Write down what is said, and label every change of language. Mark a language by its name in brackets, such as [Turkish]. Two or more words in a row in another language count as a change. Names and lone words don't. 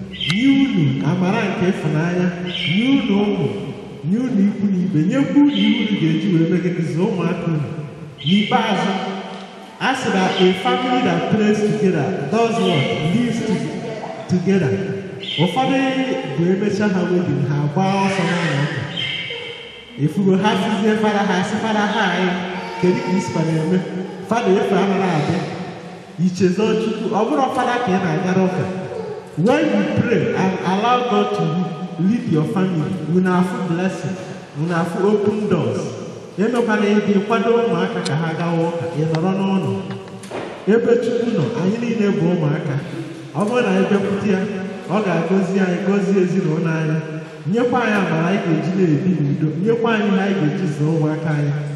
[Igbo] Nye unu amara nke ịfụnanya, nye unu ụmụ, nye unu ikwu na ibe, nyekwa unu ihe unu ga-eji wee megidezi ụmụaka unu. N'ikpeazụ, a sị na [English] a family that prays together does what? Lives to-, together. [Igbo] Ụfọdụ bụ emecha ha wedding, ha gbaa ọsọ n'ụlọ ụka. Ifugo ha sizie fada ha, sị fada ha anyị, kedu ka isi fada eme? Fada efe anaghị abịa. Ichezo Chukwu, ọ bụrụ fada ka ị na-agara ụka. [English] When you pray and allow God to lead your family, you will have blessing, you will have open doors. [Igbo] Emekwana ịdị kwado ụmụaka ka ha gawa ụka, ị nọrọ n'ụlọ. Ebe Chukwu nọ, anyị niile bụ ụmụaka. Ọ bụrụ na anyị bịakwute ya, ọ ga-agọzi anyị, gọzie ezinụlọ anyị, nyekwa anyị amara anyị ga-eji na-ebi n'udo, nyekwa anyị ihe anyị ga-eji zụọ ụmụaka anyị.